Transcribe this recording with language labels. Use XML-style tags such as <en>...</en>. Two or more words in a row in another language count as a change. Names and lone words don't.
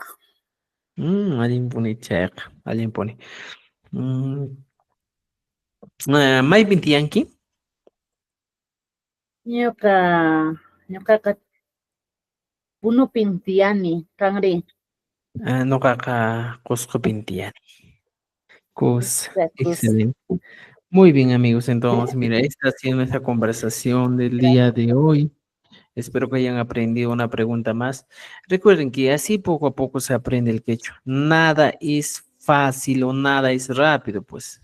<qu>Allimpuni chayqa, allimpuni. Maypin tiyanki? Ñuqaqa punupin tiyani. Cangri. Noqaqa Qusqupin tiyani. Cosa, Cosa.</qu> <es>excelente. Muy bien, amigos. Entonces, mira, esta ha sido nuestra conversación del día de hoy. Espero que hayan aprendido una pregunta más. Recuerden que así poco a poco se aprende el quechua. Nada es fácil o nada es rápido, pues.</es>